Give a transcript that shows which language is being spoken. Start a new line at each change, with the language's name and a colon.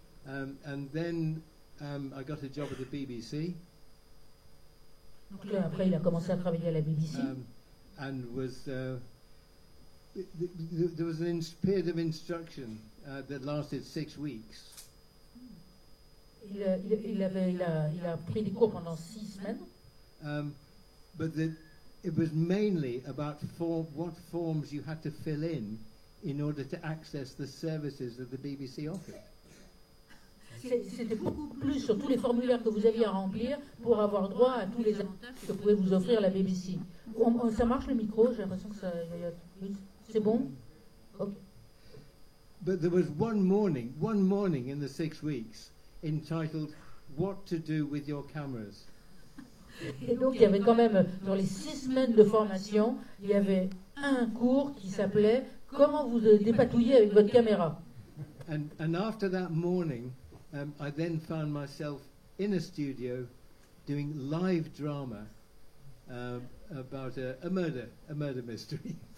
English: And then I got a job at the BBC.
French: Donc là, après, il a commencé à travailler à la BBC.
English: And was there was a period of instruction that lasted 6 weeks.
French: Il a pris des cours pendant 6 semaines.
English: But it was mainly about what forms you had to fill in order to access the services of the BBC office.
French: C'était beaucoup plus sur tous les formulaires que vous aviez à remplir pour avoir droit à tous les avantages que pouvait vous offrir la BBC. Ça marche le micro? J'ai l'impression que ça... C'est bon? Okay.
English: But there was one morning in the 6 weeks entitled What to do with your cameras.
French: Et donc il y avait quand même, dans les 6 semaines de formation, il y avait un cours qui s'appelait Comment vous dépatouiller avec votre caméra.
English: And after that morning, I then found myself in a studio doing live drama about a murder mystery.